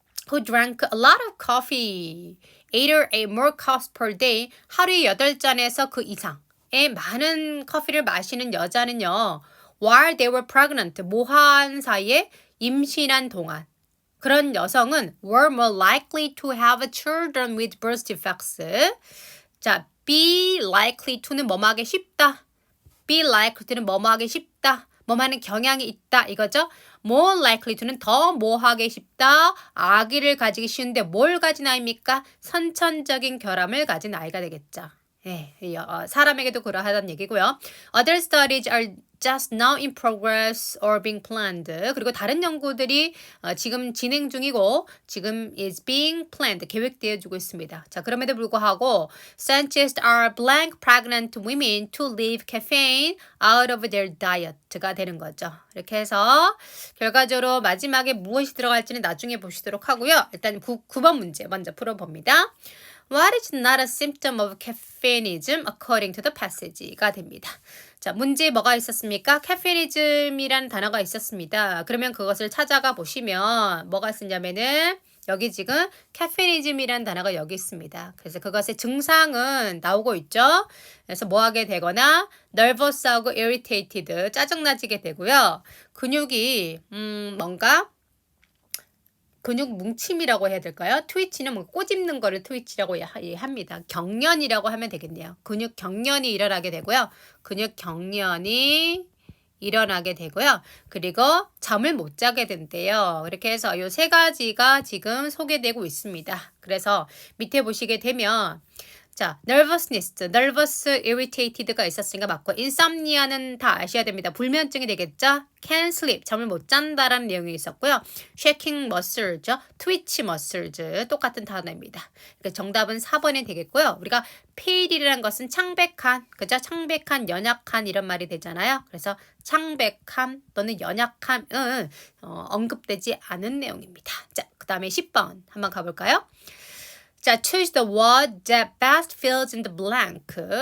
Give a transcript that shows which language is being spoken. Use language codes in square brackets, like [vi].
[en] Who drank a lot of coffee, 8 or 8 more cups per day. [ko] 하루에 8잔에서 그 이상. 많은 커피를 마시는 여자는요. [en] While they were pregnant, [ko] 모한 사이에 임신한 동안 그런 여성은 [en] were more likely to have children with birth defects. [ko] 자, be likely to는 뭐뭐하기 쉽다. be likely to는 뭐뭐하기 쉽다. 뭐뭐하는 경향이 있다 이거죠. more likely to는 더 뭐하기 쉽다. 아기를 가지기 쉬운데 뭘 가진 아이입니까? 선천적인 결함을 가진 아이가 되겠죠. 네, 사람에게도 그러하다는 얘기고요. [en] Other studies are just now in progress or being planned. [ko] 그리고 다른 연구들이 지금 진행 중이고 지금 [en] is being planned. [ko] 계획되어지고 있습니다. 자, 그럼에도 불구하고 [en] scientists are blank pregnant women to leave caffeine out of their diet가 되는 거죠. [ko] 이렇게 해서 결과적으로 마지막에 무엇이 들어갈지는 나중에 보시도록 하고요. 일단 9번 문제 먼저 풀어봅니다. [en] What is not a symptom of caffeineism according to the passage가 됩니다. [ko] 자, 문제에 뭐가 있었습니까? caffeineism이라는 단어가 있었습니다. 그러면 그것을 찾아가 보시면 뭐가 쓰냐면은 여기 지금 caffeineism이라는 단어가 여기 있습니다. 그래서 그것의 증상은 나오고 있죠. 그래서 뭐 하게 되거나 [en] nervous하고 irritated, [ko] 짜증나지게 되고요. 근육이 뭔가 근육 뭉침이라고 해야 될까요? 트위치는 뭐 꼬집는 거를 트위치라고 합니다. 경련이라고 하면 되겠네요. 근육 경련이 일어나게 되고요. 근육 경련이 일어나게 되고요. 그리고 잠을 못 자게 된대요. 이렇게 해서 이 세 가지가 지금 소개되고 있습니다. 그래서 밑에 보시게 되면 자, nervousness, nervous, irritated가 있었으니까 맞고 insomnia는 다 아셔야 됩니다. 불면증이 되겠죠? can't sleep, 잠을 못 잔다라는 내용이 있었고요. shaking muscles, twitch muscles 똑같은 단어입니다. 그러니까 정답은 4번이 되겠고요. 우리가 pale이라는 것은 창백한, 그죠? 창백한, 연약한 이런 말이 되잖아요. 그래서 창백함 또는 연약함은 언급되지 않은 내용입니다. 자, 그 다음에 10번 한번 가볼까요? [en] 자, choose the word that best fills in the blank.